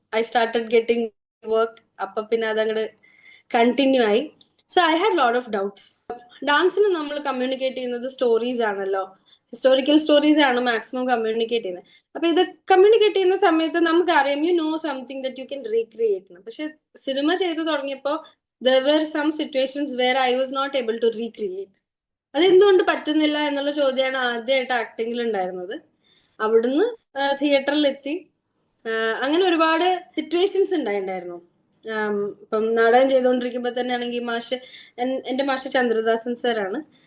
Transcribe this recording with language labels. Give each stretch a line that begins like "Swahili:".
English: I started getting work.
Malayalam: അപ്പൊ പിന്നെ അതങ്ങോട്ട് കണ്ടിന്യൂ ആയി.
English: So I had lot of doubts.
Malayalam: ഡാൻസിന് നമ്മൾ കമ്മ്യൂണിക്കേറ്റ് ചെയ്യുന്നത് സ്റ്റോറീസ് ആണല്ലോ, ഹിസ്റ്റോറിക്കൽ സ്റ്റോറീസ് ആണ് മാക്സിമം കമ്മ്യൂണിക്കേറ്റ് ചെയ്യുന്നത്. അപ്പൊ ഇത് കമ്മ്യൂണിക്കേറ്റ് ചെയ്യുന്ന സമയത്ത് നമുക്കറിയാം
English: You know something that you can recreate.
Malayalam: പക്ഷെ സിനിമ ചെയ്തു തുടങ്ങിയപ്പോൾ
English: there were some situations where I was not able to recreate.
Malayalam: അതെന്തുകൊണ്ട് പറ്റുന്നില്ല എന്നുള്ള ചോദ്യമാണ് ആദ്യമായിട്ട് ആക്ടിങ്ങിൽ ഉണ്ടായിരുന്നത്. അവിടുന്ന് തിയേറ്ററിൽ എത്തി. അങ്ങനെ ഒരുപാട് സിറ്റുവേഷൻസ് ഉണ്ടായിരുന്നു. ഇപ്പം നാടകം ചെയ്തുകൊണ്ടിരിക്കുമ്പോൾ തന്നെ ആണെങ്കിൽ എന്റെ മാഷ് ചന്ദ്രദാസൻ സാറാണ്.